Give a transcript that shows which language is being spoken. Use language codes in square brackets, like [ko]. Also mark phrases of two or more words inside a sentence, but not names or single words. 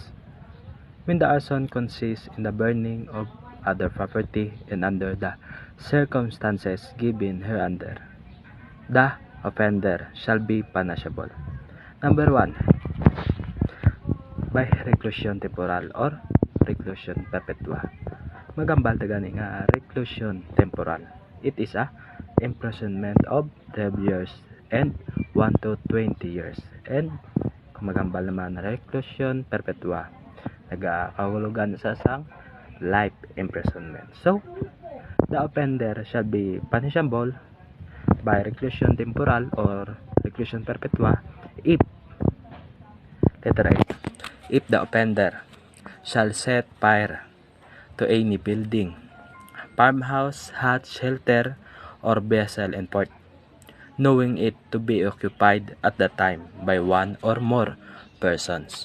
[en] When the arson consists in the burning of other property and under the circumstances given hereunder, the offender shall be punishable. Number 1. By reclusion temporal or reclusion perpetua. [hil] Magambal gani nga reclusion temporal. [en] It is a imprisonment of 12 years and 1 to 20 years. [hil] And kung magambal naman reclusion perpetua, nagakahulugan sa sang [en] life imprisonment. So, the offender shall be punishable by reclusion temporal or reclusion perpetua if letter A, if the offender shall set fire to any building, farmhouse, hut, shelter, or vessel in port, knowing it to be occupied at the time by one or more persons.